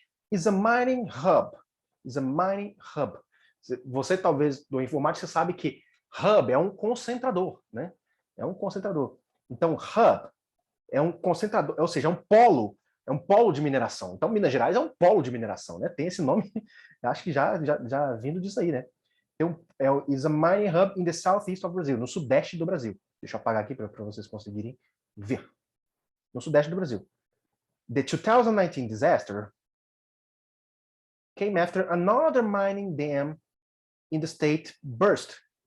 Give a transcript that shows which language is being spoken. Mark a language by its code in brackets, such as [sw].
[en] Is a mining hub. [pt] Is a mining hub. Você talvez do informática sabe que hub é um concentrador, né? É um concentrador. Então hub é um concentrador, ou seja, é um polo de mineração. Então Minas Gerais é um polo de mineração, né? Tem esse nome, acho que já vindo disso aí, né? [en] Então, is a mining hub in the southeast of Brazil, [pt] no sudeste do Brasil. Deixa eu apagar aqui para vocês conseguirem ver. No sudeste do Brasil. [en] The 2019 disaster came after another mining dam in the state burst.